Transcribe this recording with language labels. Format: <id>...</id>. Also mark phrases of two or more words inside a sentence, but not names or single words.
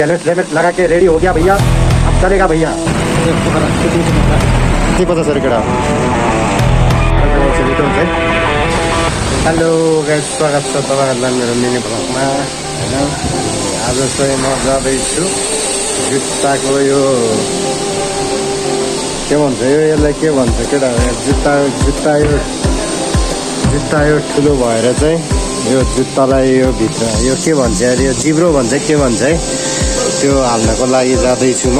<hi>हेलमेट हेलमेट लगा के रेडी हो गया भैया, अब चलेगा भैया।</hi> <ne>के पचास केटा</ne> <en>hello guys,</en> <ne>स्वागत छ तपाईँहरूलाई मेरो मिनी ब्लगमा होइन। आज चाहिँ म जाँदैछु जुत्ताको यो के भन्छ यो यसलाई के भन्छ केटा, जुत्ता यो ठुलो भएर चाहिँ यो जुत्तालाई यो भित्र यो के भन्छ अरे यो जिब्रो भन्छ के भन्छ है, त्यो हाल्नको लागि जाँदैछु म।</ne>